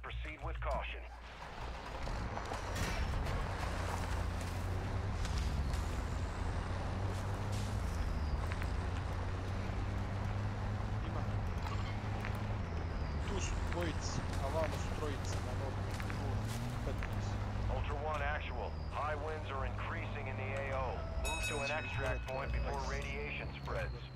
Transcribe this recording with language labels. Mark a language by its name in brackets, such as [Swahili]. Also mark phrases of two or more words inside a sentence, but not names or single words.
[English] Proceed with caution. [Bosnian] Tu su dvojice, a vamo su trojice na nogu. 15. [English] Ultra One, actual. High winds are increasing in the AO. Move to an extract point before radiation spreads.